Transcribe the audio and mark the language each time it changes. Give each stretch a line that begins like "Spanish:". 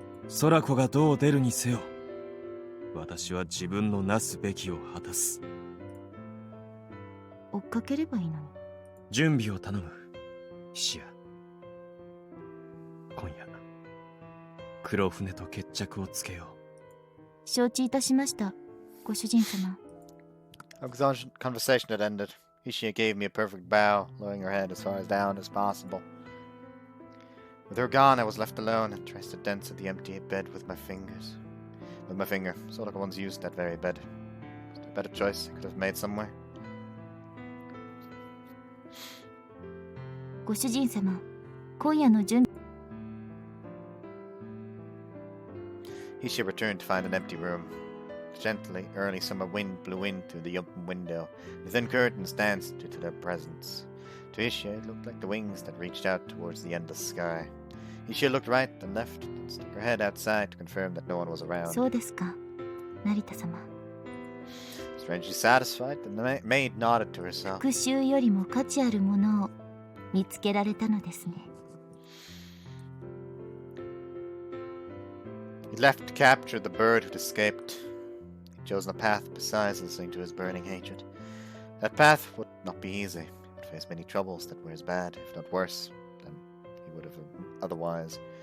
Japanese: ソラコがどう出るにせよ、私は自分のなすべきを果たす。追っかければいいのに。準備を頼む、シア。黒船と決着をつけよう。承知いたしました、ご主人様。
English: Our conversation had ended. Ishia gave me a perfect bow, lowering her head as far down as possible. With her gone, I was left alone and traced a dents at the empty bed with my finger. Soraka once used that very bed. Was there a better choice I could have made somewhere?
Japanese: ご主人様、今夜の準備。
English: Ishia returned to find an empty room. Gently, early summer wind blew in through the open window. The thin curtains danced into their presence. To Ishia, it looked like the wings that reached out towards the endless sky. Ishia looked right and left, and stuck her head outside to confirm that no one was around.
Japanese: そうですか、成田様。
English: Strangely satisfied, the maid nodded to herself.
Japanese: 復讐よりも価値あるものを見つけられたのですね。
English: He left to capture the bird who'd escaped. He'd chosen a path besides listening to his burning hatred. That path would not be easy. He would face many troubles that were as bad, if not worse, than he would have otherwise.